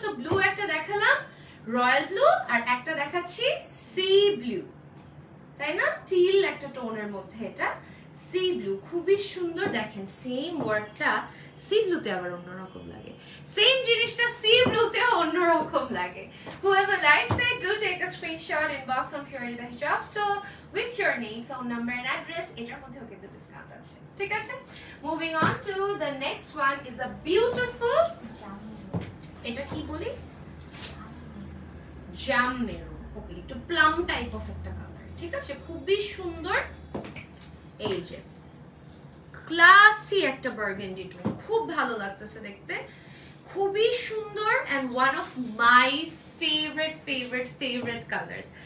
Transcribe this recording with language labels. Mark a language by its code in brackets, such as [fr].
[bn] So blue একটা দেখালাম, royal blue, আর একটা দেখাচ্ছি সি ব্লু, তাই না? টিল একটা টোনের মধ্যে এটা সি ব্লু, খুবই সুন্দর। দেখেন সেম ওয়ার্কটা সি ব্লুতে আবার অন্যরকম লাগে, সেম জিনিসটা সি ব্লুতে অন্যরকম লাগে। [en] Whoever likes it, do take a screenshot, inbox on Purity the Hijab Store with your name, phone number and address. [bn] এটার মধ্যেও কিন্তু ডিসকাউন্ট আছে, ঠিক আছে? [en] Moving on to the next one is a beautiful, [bn] এটা কি বলি, জাম মেরুন। ওকে, একটু প্লাম টাইপ অফ একটা কালার, ঠিক আছে? খুবই সুন্দর। এই যে ক্লাসি একটা বার্গেন্ডি টোন, খুব ভালো লাগতেছে দেখতে, খুবই সুন্দর [en] and one of my favorite colors.